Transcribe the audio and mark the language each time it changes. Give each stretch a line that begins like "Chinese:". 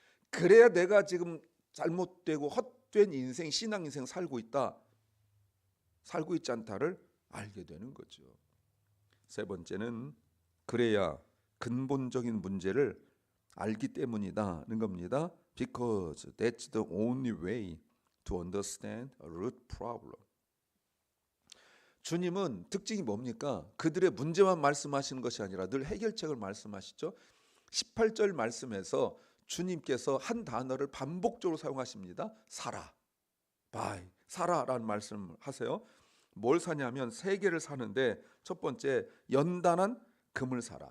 Korean: 그래야 내가 지금 잘못되고 헛된 인생, 신앙 인생 살고 있지 않다를 알게 되는 거죠. 세 번째는 그래야 근본적인 문제를 알기 때문이다는 겁니다.
English: Because that's the only way to understand a root problem.
Korean: 주님은 특징이 뭡니까? 그들의 문제만 말씀하시는 것이 아니라 늘 해결책을 말씀하시죠. 18절 말씀에서 주님께서 한 단어를 반복적으로 사용하십니다. 사라, buy, 사라라는 말씀을 하세요. 뭘 사냐면 세 개를 사는데 첫 번째 연단한 금을 사라.